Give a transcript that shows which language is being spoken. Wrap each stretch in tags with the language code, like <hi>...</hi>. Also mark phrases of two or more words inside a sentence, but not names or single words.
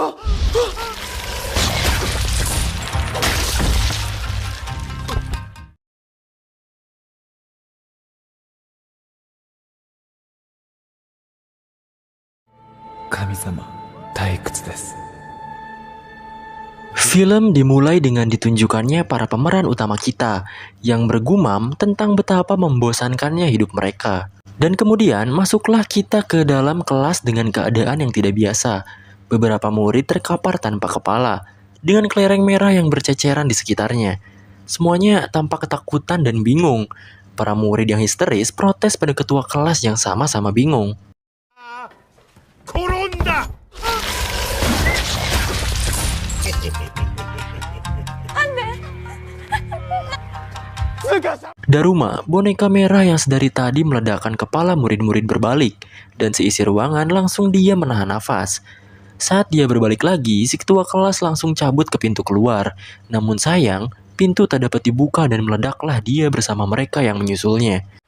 <ja>神様、退屈です。</ja> <id>Film dimulai dengan ditunjukkannya para pemeran utama kita yang bergumam tentang betapa membosankannya hidup mereka. Dan kemudian masuklah kita ke dalam kelas dengan keadaan yang tidak biasa. Beberapa murid terkapar tanpa kepala, dengan kelereng merah yang berceceran di sekitarnya. Semuanya tampak ketakutan dan bingung. Para murid yang histeris protes pada ketua kelas yang sama-sama bingung.</id> <ja>転んだ。</ja> <id>Daruma, boneka merah yang sedari tadi meledakkan kepala murid-murid berbalik, dan seisi ruangan langsung dia menahan nafas. Saat dia berbalik lagi, si ketua kelas langsung cabut ke pintu keluar. Namun sayang, pintu tak dapat dibuka dan meledaklah dia bersama mereka yang menyusulnya.</id>